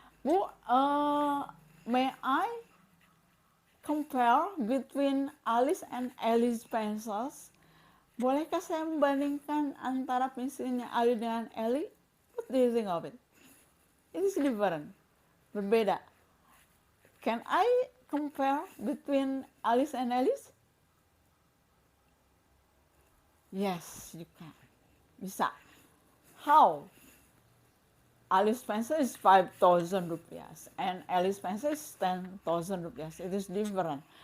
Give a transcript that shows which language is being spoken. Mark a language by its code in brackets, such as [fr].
[en] Bu, may I compare between Alice and Ellie's pencils? [id] Bolehkah saya membandingkan antara pensilnya Ali dengan Ellie? [en] What do you think of it? It is different. [id] Berbeda. [en] Can I compare between Alice and Alice? Yes, you can. [id] Bisa. [en] How? Alice pencil is 5,000 rupiah and Alice pencil is 10,000 rupiah. It is different.